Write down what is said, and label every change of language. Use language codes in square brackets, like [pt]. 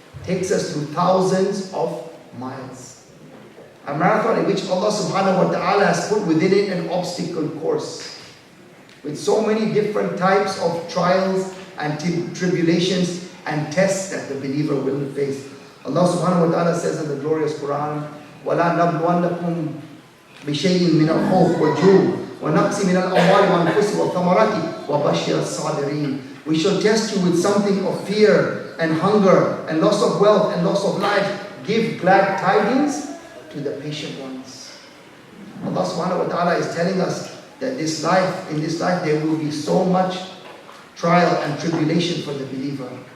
[en] Takes us through thousands of miles. A marathon in which Allah subhanahu wa ta'ala has put within it an obstacle course with so many different types of trials and tribulations and tests that the believer will face. [ar] Allah subhanahu wa ta'ala says in the glorious Quran, وَلَا نَبْلُوَنَّكُمْ بِشَيْءٍ مِّنَ الْخَوْفِ وَالْجُوعِ وَنَقْصٍ مِّنَ الْأَمْوَالِ وَالْأَنفُسِ وَالثَّمَرَاتِ وَبَشِّرِ الصَّابِرِينَ. [en] We shall test you with something of fear and hunger and loss of wealth and loss of life. Give glad tidings to the patient ones. Allah subhanahu wa ta'ala is telling us that in this life there will be so much trial and tribulation for the believer.